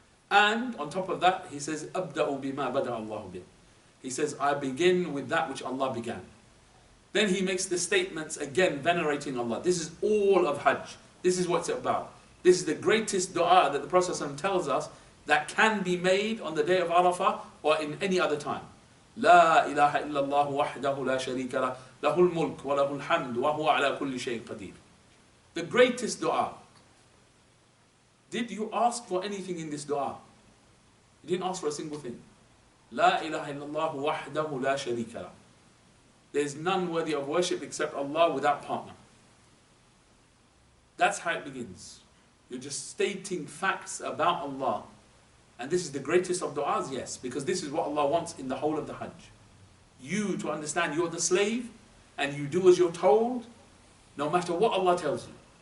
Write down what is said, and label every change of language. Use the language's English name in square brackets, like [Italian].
[English] And on top of that, he says, [Arabic] أَبْدَأُ بِمَا بَدَأَ اللَّهُ بِهِ. [English] He says, I begin with that which Allah began. Then he makes the statements again, venerating Allah. This is all of Hajj. This is what it's about. This is the greatest dua that the Prophet ﷺ tells us that can be made on the day of Arafah or in any other time. [Arabic] لا إله إلا الله وحده لا شريك له له الملك وله الحمد وهو على كل شيء قدير. [English] The greatest dua. Did you ask for anything in this dua? You didn't ask for a single thing. [Arabic] لا إله إلا الله وحده لا شريك له. [English] There is none worthy of worship except Allah without partner. That's how it begins. You're just stating facts about Allah. And this is the greatest of du'as, yes, because this is what Allah wants in the whole of the Hajj. You to understand you're the slave and you do as you're told, no matter what Allah tells you.